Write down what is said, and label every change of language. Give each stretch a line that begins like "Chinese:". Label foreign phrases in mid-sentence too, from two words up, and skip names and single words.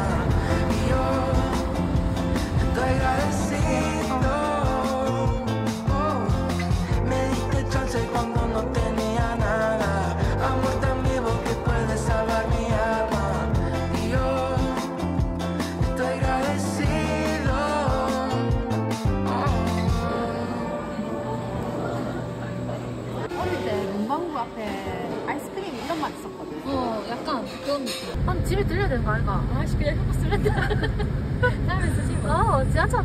Spanish: Y yo estoy agradecido. Oh. Me diste chance cuando no tenía nada. Amor tan vivo que puede salvar mi alma. Y yo estoy agradecido.
Korean: 어릴 때 문방구 앞에 아이스크림 이런 맛 있었거든. 약간 그런 느낌. 한 집에 들려야 되는 거 아닌가? 아씨 그냥 한번 쓰는데. 다음에 쓰시고. 지하철도.